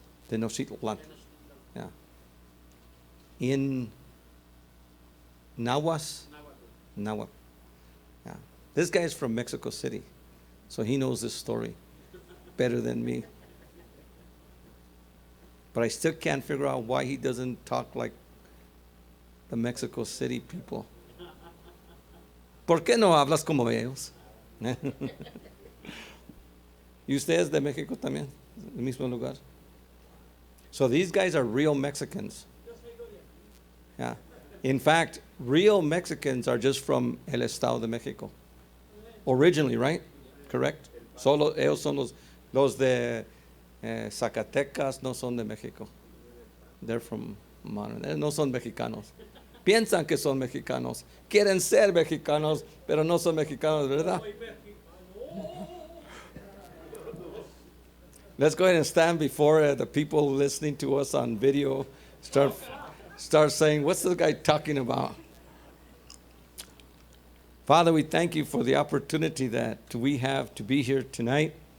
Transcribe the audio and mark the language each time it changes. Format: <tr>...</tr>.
<en>Tenochtitlan. Yeah. In Nahuas? Nahuatl. Yeah. This guy's from Mexico City, so he knows this story better than me. But I still can't figure out why he doesn't talk like the Mexico City people.</en> <es>¿Por qué no hablas como ellos? ¿Y ustedes de México también? ¿El mismo lugar?</es> <en>So these guys are real Mexicans. Yeah. In fact, real Mexicans are just from el Estado de Mexico. Originally, right? Correct?</en> <es>Solo ellos son los de Zacatecas, no son de México.</es> <en>They're from Monterrey.</en> <es>No son mexicanos. Piensan que son mexicanos. Quieren ser mexicanos, pero no son mexicanos, ¿verdad?</es> <en>Let's go ahead and stand before the people listening to us on video. Start saying, what's this guy talking about? Father, we thank you for the opportunity that we have to be here tonight.</en>